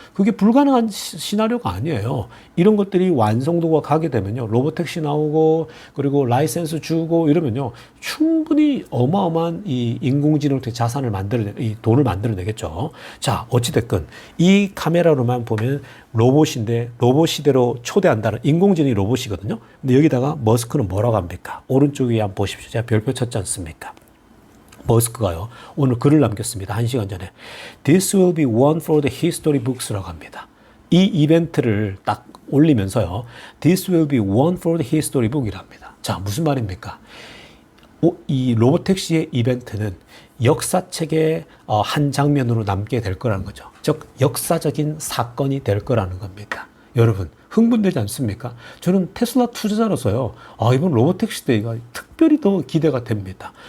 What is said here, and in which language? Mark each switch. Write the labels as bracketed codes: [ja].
[ko] 그게 불가능한 시나리오가 아니에요. 이런 것들이 완성도가 가게 되면요, 로봇택시 나오고 그리고 라이센스 주고 이러면요, 충분히 어마어마한 이 인공지능 자산을 이 돈을 만들어내겠죠. 자, 어찌됐건 이 카메라로만 보면 로봇인데, 로봇 시대로 초대한다는, 인공지능이 로봇이거든요. 근데 여기다가 머스크는 뭐라고 합니까? 오른쪽 위에 한번 보십시오. 제가 별표 쳤지 않습니까? 머스크가요, 오늘 글을 남겼습니다. 1시간 전에. [en] This will be one for the history books [ko] 라고 합니다. 이 이벤트를 딱 올리면서요, [en] This will be one for the history book [ko] 이랍니다. 자, 무슨 말입니까? 이 로봇택시의 이벤트는 역사책의 한 장면으로 남게 될 거라는 거죠. 즉, 역사적인 사건이 될 거라는 겁니다. 여러분, 흥분되지 않습니까? 저는 테슬라 투자자로서요, 이번 로보택시 데이가 특별히 더 기대가 됩니다.